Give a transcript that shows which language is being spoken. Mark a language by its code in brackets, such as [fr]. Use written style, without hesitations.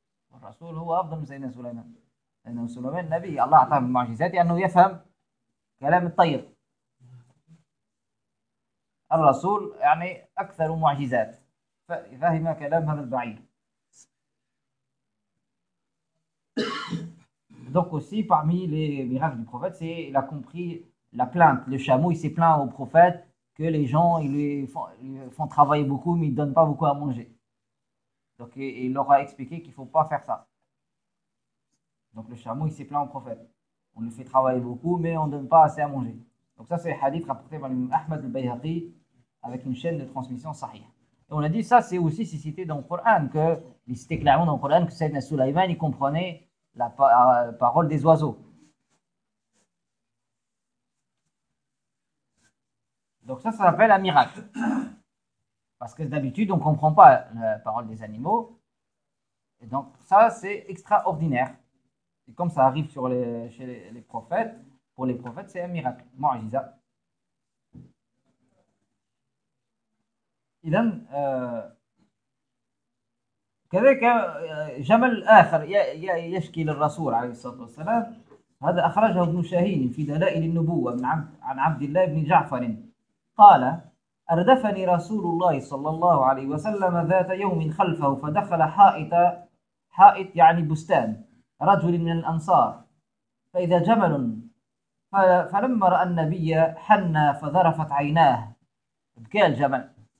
[ar] والرسول هو أفضل من سيدنا سليمان، لأنه سليمان نبي، الله أعطاه من معجزاته أنه يفهم كلام الطير. الرسول يعني أكثر معجزات، فهم كلام هذا البعير. [fr] Donc aussi parmi les miracles du prophète, c'est il a compris la plainte. Le chameau, il s'est plaint au prophète que les gens ils lui font travailler beaucoup, mais ils ne donnent pas beaucoup à manger. Donc il leur a expliqué qu'il ne faut pas faire ça. Donc le chameau, il s'est plaint au prophète. On lui fait travailler beaucoup, mais on ne donne pas assez à manger. Donc ça, c'est le hadith rapporté par l'imam Ahmad al-Bayhaqi avec une chaîne de transmission sahih. On a dit ça, c'est aussi cité dans le Coran, que il citait clairement dans le Coran que Seyyidna Souleymane, il comprenait la parole des oiseaux. Donc ça s'appelle un miracle. Parce que d'habitude, on ne comprend pas la parole des animaux. Et donc ça, c'est extraordinaire. Et comme ça arrive sur chez les prophètes, pour les prophètes, c'est un miracle. [ar] Mu'jiza. إذا كذلك جمل آخر يشكي للرسول عليه الصلاة والسلام، هذا أخرجه ابن شاهين في دلائل النبوة عن عبد الله بن جعفر قال: أردفني رسول الله صلى الله عليه وسلم ذات يوم خلفه، فدخل حائط يعني بستان رجل من الأنصار، فإذا جمل، فلما رأى النبي حن فذرفت عيناه، بكى الجمل.